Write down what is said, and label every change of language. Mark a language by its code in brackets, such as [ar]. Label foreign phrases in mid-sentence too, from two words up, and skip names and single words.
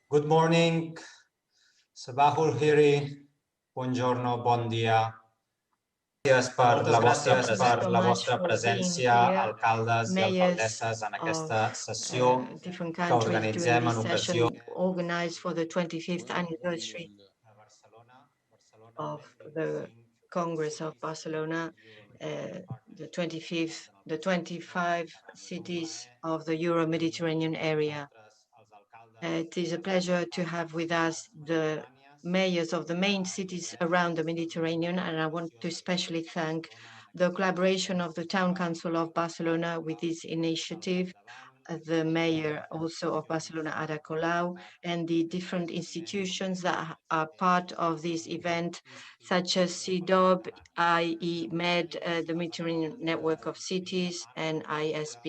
[en] morning, [ar] صباح الخير, [ca] buongiorno, bon dia. Gràcies per la vostra presència, alcaldes i alcaldesses, en aquesta sessió que organitzem en ocasió [en] organized for the 25th anniversary of the Congress of Barcelona, the 25 cities of the Euro-Mediterranean area. It is a pleasure to have with us the mayors of the main cities around the Mediterranean, and I want to especially thank the collaboration of the Town Council of Barcelona with this initiative, the mayor also of Barcelona, Ada Colau, and the different institutions that are part of this event, such as CIDOB, IEMED, the Mediterranean Network of Cities, and ISPI.